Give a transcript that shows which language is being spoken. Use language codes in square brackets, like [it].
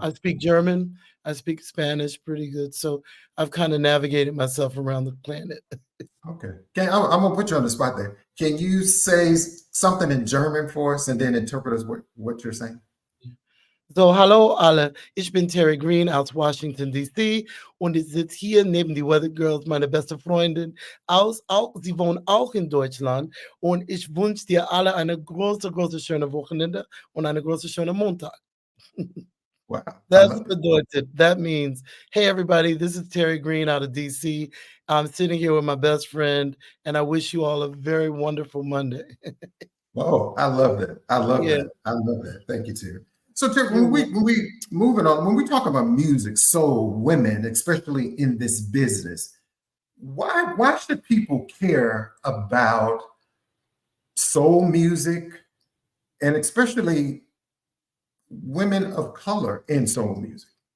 [en] I speak German. I speak Spanish pretty good. So I've kind of navigated myself around the planet. Okay. I'm going to put you on the spot there. Can you say something in German for us and then interpret us what you're saying? [de] So, hallo alle, ich bin Terri Green aus Washington, D.C. und ich sitze hier neben die Weather Girls, meine beste Freundin. Sie wohnen auch in Deutschland und ich wünsche dir alle eine große, schöne Wochenende und eine große, schöne Montag. [en] Wow. That means, hey, everybody, this is Terri Green out of D.C. I'm sitting here with my best friend, and I wish you all a very wonderful Monday. Oh, I love that. I love that. Thank you, Terri. So Terri, when we talk about music, soul, women, especially in this business, why should people care about soul music and especially women of color in soul music?